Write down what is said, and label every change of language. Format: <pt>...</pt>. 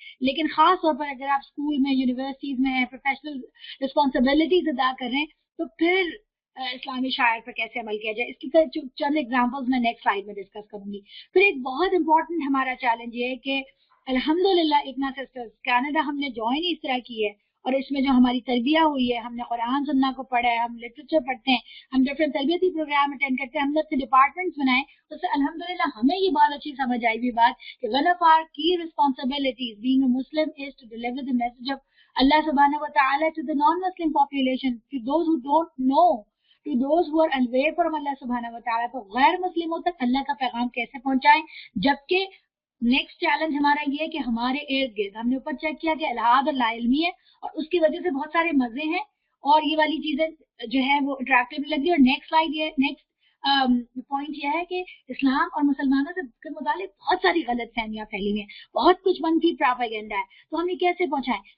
<ur>لیکن خاص طور پر اگر آپ اسکول میں، یونیورسٹیز میں ہیں، پروفیشنل رسپانسبلٹیز ادا کر رہے ہیں، تو پھر اسلامی شاعر پر کیسے عمل کیا جائے، اس کی چند ایگزامپلز میں نیکسٹ سلائیڈ میں ڈسکس کروں گی. پھر ایک بہت امپورٹنٹ ہمارا چیلنج یہ ہے کہ الحمدللہ اگنا سسٹرز کینیڈا ہم نے جوائن اس طرح کی ہے، اور اس میں جو ہماری تربیہ ہوئی ہے، ہم نے قرآن سننا کو پڑھا ہے، ہم لٹریچر پڑھتے ہیں، ہم ڈفرینٹ تربیتی پروگرام اٹینڈ کرتے ہیں، ہم نے اپنے ڈپارٹمنٹس بنائے. تو سے الحمدللہ ہمیں یہ بات اچھی سمجھ آئی ہوئی بات کہ</ur> <en>One of our کی responsibilities being a Muslim is to deliver the message of Allah subhanahu wa ta'ala to the non-Muslim population, to those who don't know, to those who are away from Allah subhanahu wa ta'ala.</en> <ur>تو غیر مسلموں تک اللہ کا پیغام کیسے پہنچائیں، جبکہ next challenge ہمارا یہ ہے کہ ہمارے ارد گرد ہم نے اوپر چیک کیا کہ الحاد اور لا علمی ہے اور اس کی وجہ سے بہت سارے مزے ہیں اور یہ والی چیزیں جو ہے وہ اٹریکٹیو بھی لگتی ہے. اور نیکسٹ سلائڈ یہ نیکسٹ پوائنٹ یہ ہے کہ اسلام اور مسلمانوں کے متعلق بہت ساری غلط فہمیاں پھیلی ہوئی ہیں, بہت کچھ منفی پراپیگنڈا ہے, تو ہم یہ کیسے پہنچائیں.</ur>